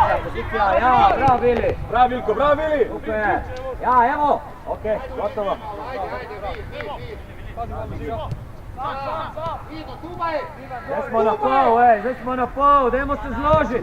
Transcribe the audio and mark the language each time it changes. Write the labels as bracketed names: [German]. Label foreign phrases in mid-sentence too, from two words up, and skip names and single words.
[Croatian] Pozicija, ja, bravo Vili. Bravo Vilko, bravo Vili! Super. Ja, evo. Ok, gotovo. [Slovenian] Zdaj smo na pol, zdaj smo na pol, dajmo se zložiti.